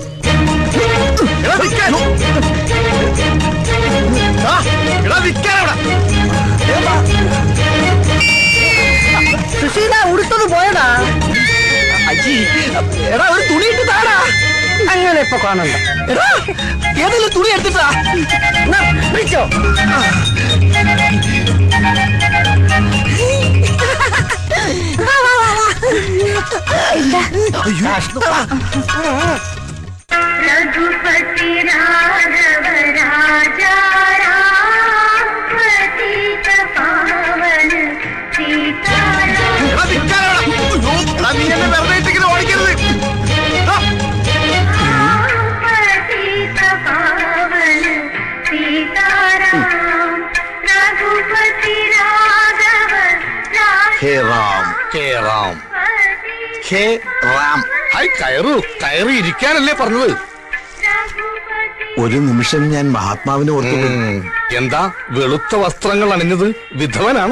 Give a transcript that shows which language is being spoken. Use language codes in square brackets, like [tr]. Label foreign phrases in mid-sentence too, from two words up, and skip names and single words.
[ml] സുശീല ഉടുത്തത് പോയടാ. എടാ ഒരു തുണി ഇട്ട് താടാ. അങ്ങനെ ഇപ്പൊ കാണണ്ട. എടാ ഏതെങ്കിലും തുണി എടുത്തിട്ടാ പിടിച്ചോ. [hi] रघुपति राघव राजा राम पतित पावन सीताराम [ml] ഓടിക്കരുത്. [hi] पतित पावन सीताराम रघुपति राघव [ml] ഹേ റാം, ഹേ റാം, ഹേ റാം. കയറി ഇരിക്കാനല്ലേ പറഞ്ഞത്? ഒരു നിമിഷം ഞാൻ മഹാത്മാവിനെ ഓർത്തു. എന്താ വെളുത്ത വസ്ത്രങ്ങൾ അണിഞ്ഞത്? വിധവനാണോ?